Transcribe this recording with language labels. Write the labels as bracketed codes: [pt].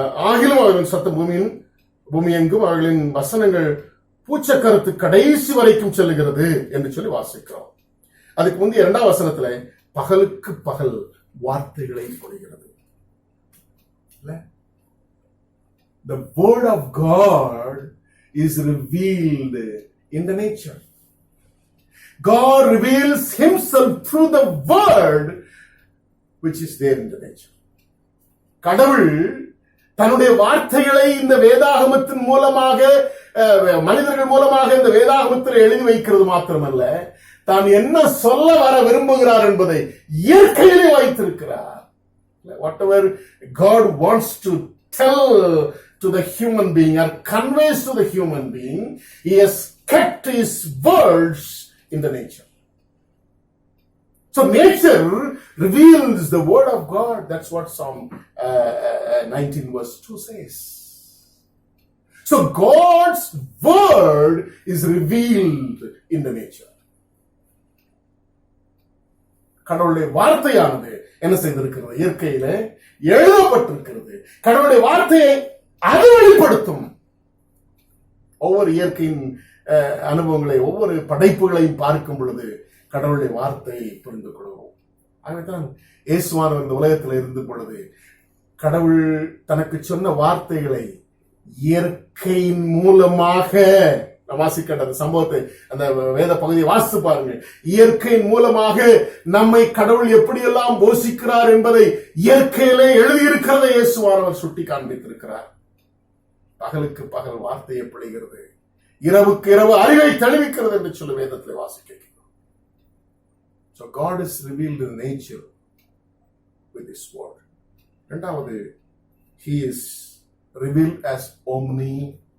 [ta] ஆகிலும் அவர்கள் சத்தம் பூமி எங்கும் அவர்களின் வசனங்கள் பூச்சக்கரத்து கடைசி வரைக்கும் செல்லுகிறது என்று சொல்லி வாசிக்கிறோம். அதுக்கு முந்தைய 2ஆம் வசனத்துல பகலுக்கு பகல் வார்த்தைகளை பொழிகிறது. [en] The word of God is revealed in the nature. God reveals Himself through the word which is there in the nature. [ta] கடவுள் தன்னுடைய வார்த்தைகளை இந்த வேதாகமத்தின் மூலமாக, மனிதர்கள் மூலமாக இந்த வேதாகமத்தில் எழுதி வைக்கிறது மாத்திரமல்ல, தான் என்ன சொல்ல வர விரும்புகிறார் என்பதை இயற்கையிலே வைத்திருக்கிறார். [en] Whatever God wants to tell to the human being or conveys to the human being, He has kept His words in the nature. So nature reveals the word of God. That's what Psalm 19 verse 2 says. So God's word is revealed in the nature. [ta] கடவுளுடைய வார்த்தையானது என்ன செய்திருக்கிறது? இயற்கையில எழுதப்பட்டிருக்கிறது. கடவுளுடைய வார்த்தையை அது வெளிப்படுத்தும். ஒவ்வொரு இயற்கையின் அனுபவங்களை, ஒவ்வொரு படைப்புகளையும் பார்க்கும் பொழுது கடவுளுடைய வார்த்தையை புரிந்து கொள்வோம். ஆகவேதான் இயேசுவானவர் இந்த உலகத்தில் இருந்த பொழுது கடவுள் தனக்கு சொன்ன வார்த்தைகளை இயற்கையின் மூலமாக, வாசிக்கின்ற அந்த சம்பவத்தை, அந்த வேத பகுதியை வாசித்து பாருங்க. இயற்கையின் மூலமாக நம்மை கடவுள் எப்படியெல்லாம் போஷிக்கிறார் என்பதை இயற்கையிலே எழுதியிருக்கிறதை இயேசுவானவர் சுட்டி காண்பித்திருக்கிறார். பகலுக்கு பகல் வார்த்தையை பொழிகிறது, இரவுக்கு இரவு அறிவை தெளிவிக்கிறது என்று சொல்லி வேதத்தில் வாசிக்கிறோம். [en] So God is revealed in nature with His word. [ta] இரண்டாவது, [en] He is revealed as omniscience.